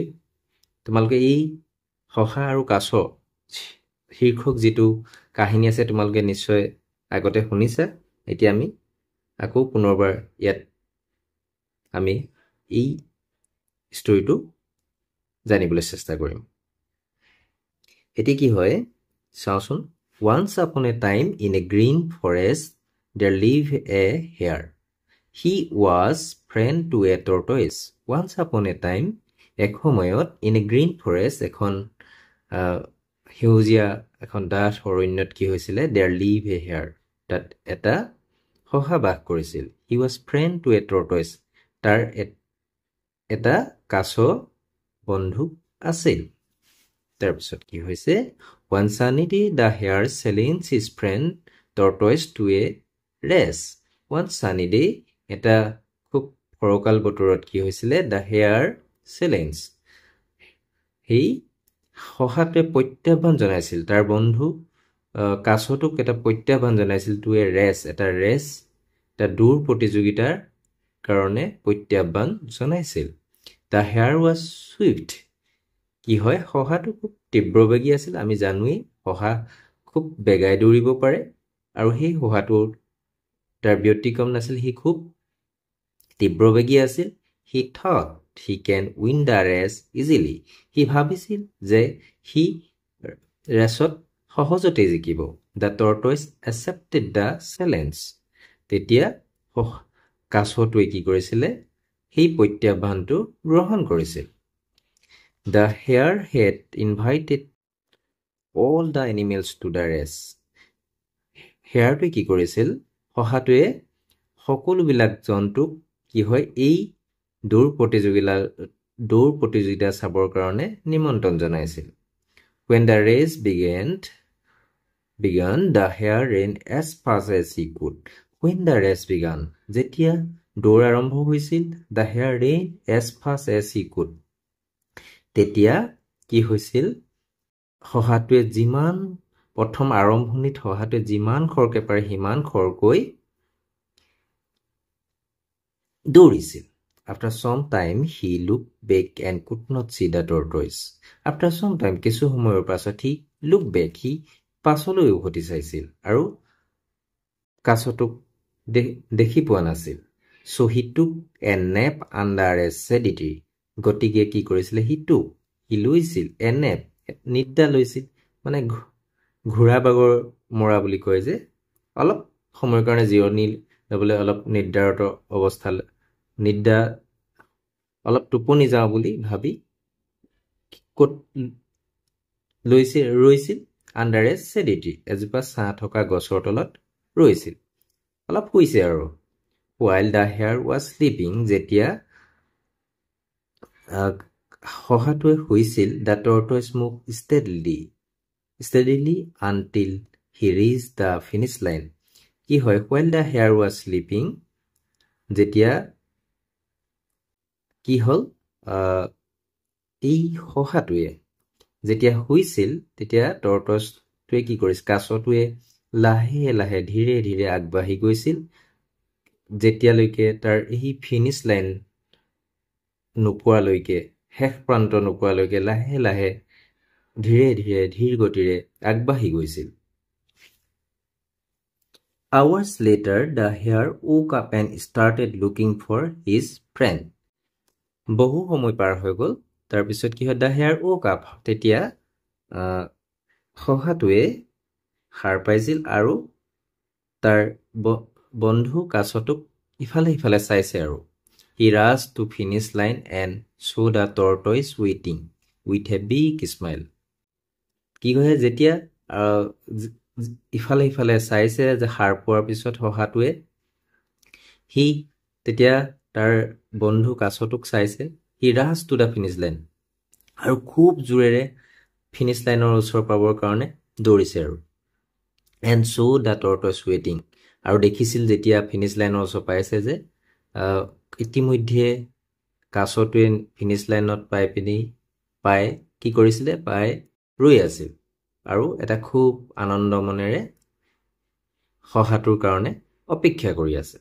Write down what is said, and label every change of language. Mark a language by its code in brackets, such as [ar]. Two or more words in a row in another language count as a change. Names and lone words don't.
[as] তোমালোকে এই শহা আৰু কাছ শীৰ্ষক যিটো কাহিনী আছে তোমালোকে নিশ্চয় আগতে শুনিছা। এতিয়া আমি আকৌ পুনৰবাৰ ইয়াত আমি এই ষ্টৰীটো জানিবলৈ চেষ্টা কৰিম। এতিয়া কি হয় চাওঁচোন। [en] Once upon a time in a green forest there lived a hare. He was friend to a tortoise. Once upon a time, [as] এক সময়ত [en] in a green forest, [as] এখন সেউজীয়া এখন ডাঠ অৰণ্যত কি হৈছিলে? [en] there lived a hare. [as] তাত এটা শহা বাস কৰিছিল। [en] He was friend to a tortoise. [as] তাৰ এটা কাছ বন্ধু আছিল। তাৰপিছত কি হৈছে? [en] One sunny day, the hare challenged his friend tortoise to a race. One sunny day, [as] এটা খুব ফৰকাল বতৰত কি হৈছিলে? [en] The hare challenged, [as] সেই শহাটোৱে প্ৰত্যাহ্বান জনাইছিল, তাৰ বন্ধু কাছটোক এটা প্ৰত্যাহ্বান জনাইছিল [en] to a race, [as] এটা দৌৰ প্ৰতিযোগিতাৰ কাৰণে প্ৰত্যাহ্বান জনাইছিল। [en] The hare was swift. [as] কি হয়? শহাটো খুব তীব্ৰবেগী আছিল। আমি জানোৱেই শহা খুব বেগাই দৌৰিব পাৰে, আৰু সেই শহাটোৰ তাৰ ব্যতিক্ৰম নাছিল, সি খুব তীব্ৰবেগী আছিল। [en] He thought he can win the race easily. [as] সি ভাবিছিল যে সি ৰেচত সহজতে জিকিব। [en] The tortoise accepted the challenge. [as] তেতিয়া কাছটোৱে কি কৰিছিলে? সেই প্ৰত্যাহ্বানটো গ্ৰহণ কৰিছিল। [en] The hare had invited all the animals to the race. [as] হেয়াৰটোৱে কি কৰিছিল? শহাটোৱে সকলোবিলাক জন্তুক কি হয় এই দৌৰ প্ৰতিযোগিতা চাবৰ কাৰণে নিমন্ত্ৰণ জনাইছিল। [en] When the race began, the hare ran as fast as he could. When the race began, [as] যেতিয়া দৌৰ আৰম্ভ হৈছিল, [en] the hare ran as fast as he could. [as] তেতিয়া কি হৈছিল? শহাটোৱে যিমান প্ৰথম আৰম্ভণিত শহাটোৱে যিমান খৰকে পাৰে সিমান খৰকৈ দৌৰিছিল. [en] After some time, he looked back and could not see the tortoise. After some time, [as] কিছু সময়ৰ পাছত [en] he looked back, [as] সি পাছলৈ উভতি চাইছিল আৰু কাছটোক দেখি পোৱা নাছিল. [en] So he took a nap under a shady tree. [as] গতিকে কি কৰিছিলে? সি লৈছিল [en] a nap, [as] নিদ্ৰা লৈছিল, মানে ঘোঁৰা বাগৰ মৰা বুলি কয় যে, অলপ সময়ৰ কাৰণে জিৰণি ল'বলৈ অলপ নিদ্ৰাৰত অৱস্থা, নিদ্ৰা অলপ টোপনি যাওঁ বুলি ভাবি ক'ত ৰৈছিল? [en] under a shady tree, [as] এজোপা ছাঁ থকা গছৰ তলত ৰৈছিল, অলপ শুইছে আৰু. [en] While the hare was sleeping, [as] যেতিয়া শহাটোৱে শুইছিল, [en] the tortoise moved steadily until he reached the finish line. [as] কি হয়? [en] While the hare was sleeping, [as] যেতিয়া কি হ'ল? এই শহাটোৱে যেতিয়া শুইছিল, তেতিয়া টৰ্টইছটোৱে কি কৰিছিল? কাছটোৱে লাহে লাহে ধীৰে ধীৰে আগবাঢ়ি গৈছিল, যেতিয়ালৈকে তাৰ এই [en] finish line [as] নোপোৱালৈকে, শেষ প্ৰান্ত নোপোৱালৈকে লাহে লাহে ধীৰে ধীৰে ধীৰ গতিৰে আগবাঢ়ি গৈছিল. [en] Hours later, the hare woke up and started looking for his friend. [as] বহু সময় পাৰ হৈ গ'ল, তাৰপিছত কি হয়? [en] The hare woke up, [as] তেতিয়া শহাটোৱে সাৰ পাইছিল আৰু তাৰ বন্ধু কাছটোক ইফালে সিফালে চাইছে আৰু. [en] He rushed to finish line and saw the tortoise waiting with a big smile. [as] কি কয়? যেতিয়া ইফালে সিফালে চাইছে যে সাৰ পোৱাৰ পিছত শহাটোৱে, সি তেতিয়া তাৰ বন্ধু কাছটোক চাইছে. [en] He rushed to the finish line, [as] আৰু খুব জোৰেৰে [en] finish line [as] ওচৰ পাবৰ কাৰণে দৌৰিছে আৰু. [en] And saw the tortoise waiting, [as] আৰু দেখিছিল যেতিয়া [en] finish line [as] ওচৰ পাইছে যে ইতিমধ্যে কাছটোৱে [en] finish line [as] পাই কি কৰিছিলে? পাই ৰৈ আছিল আৰু এটা খুব আনন্দ মনেৰে শহাটোৰ কাৰণে অপেক্ষা কৰি আছে.